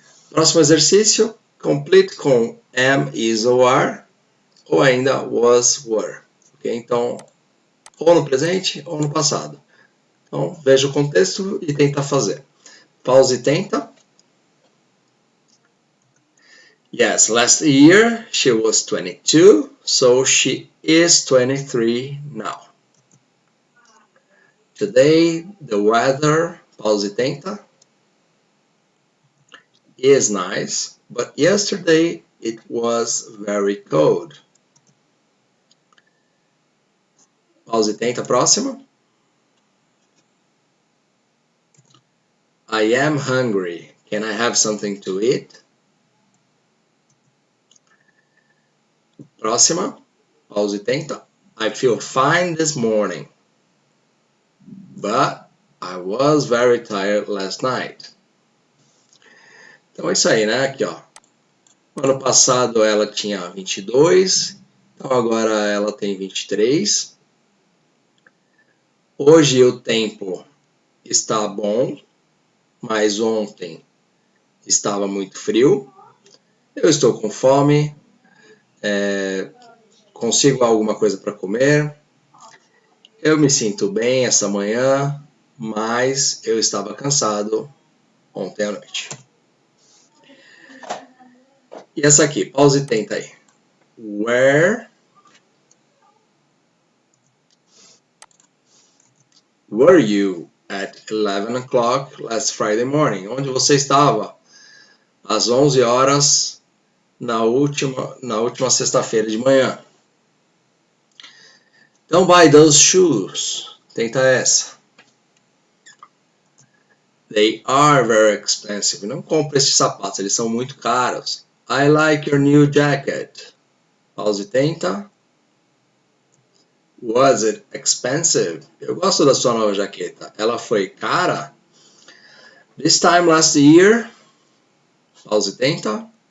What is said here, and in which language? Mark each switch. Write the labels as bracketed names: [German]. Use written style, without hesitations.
[Portuguese] Próximo exercício, complete com am, is ou are, ou ainda was, were. Okay? Então, ou no presente ou no passado. Então, veja o contexto e tenta fazer. Pausa e tenta. [English] Yes, last year she was 22, so she is 23 now. Today, the weather, [Portuguese] pausa e tenta, [English] is nice, but yesterday it was very cold. [Portuguese] Pausa e tenta, próxima. [English] I am hungry. Can I have something to eat? [Portuguese] Próxima. Pausa e tenta. [English] I feel fine this morning, but I was very tired last night. [Portuguese] Então é isso aí, né? Aqui, ó. Ano passado ela tinha 22, então agora ela tem 23. Hoje o tempo está bom, mas ontem estava muito frio. Eu estou com fome, consigo alguma coisa para comer. Eu me sinto bem essa manhã, mas eu estava cansado ontem à noite. E essa aqui, pausa e tenta aí. [English] Where were you at 11 o'clock last Friday morning? [Portuguese] Onde você estava às 11 horas na última sexta-feira de manhã? [English] Don't buy those shoes. [Portuguese] Tenta essa. [English] They are very expensive. [Portuguese] Não compre esses sapatos, eles são muito caros. [English] I like your new jacket. [Portuguese] Pausa e tenta. [English] Was it expensive? [Portuguese] Eu gosto da sua nova jaqueta. Ela foi cara? [English] This time last year. [Portuguese] Pausa e tenta.